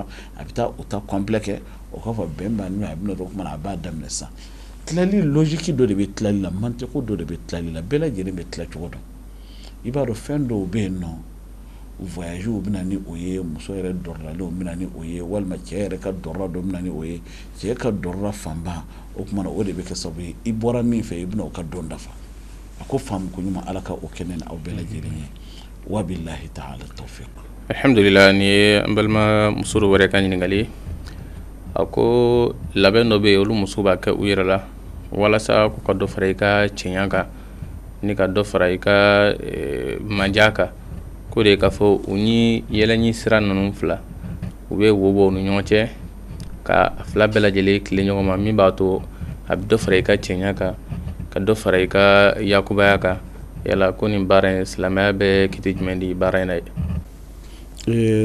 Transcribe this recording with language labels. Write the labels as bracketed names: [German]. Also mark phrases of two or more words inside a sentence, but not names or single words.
[Bambara] a bɛ taa o ta complet kɛ o k'a fɔ bɛn b'a ni a bɛ na o tuma na a b'a daminɛ sisan tilali logique dɔ de bɛ tilali la mantiko dɔ de bɛ tilali la bɛɛ lajɛlen bɛ tila cogo dɔn i b'a dɔn fɛn dɔw bɛ yen nɔ voyage bɛ na ni o ye muso yɛrɛ dɔrɔlalenw bɛ na ni o ye walima cɛ yɛrɛ ka dɔrɔla dɔ bɛ na ni o ye cɛ ka dɔrɔla fanba o tuma na o de bɛ kɛ sababu ye i bɔra min fɛ i bɛ na o ka don dafa a ko faamu ko ɲuman ala ka o kɛ ne na aw bɛɛ lajɛlen ye [Arabic] وبالله تعالى التوفيق [Bambara] alhamdulillah ni ye an balima muso dɔ wɛrɛ ka ɲininkali a ko labɛn dɔ bɛ yen olu muso b'a kɛ u yɛrɛ la walasa k'u ka dɔ fara i ka cɛɲa kan ni ka dɔ fara i ka manja kan ko de k'a fɔ u ni yɛlɛɲi sira ninnu fila u bɛ wo bɔ u ni ɲɔgɔn cɛ ka a fila bɛɛ lajɛlen tile ɲɔgɔn ma min b'a to a bɛ dɔ fara i ka cɛɲa kan ka dɔ fara i ka yakubaya kan yala ko nin baara in silamɛya bɛ kiti jumɛn di baara in na ye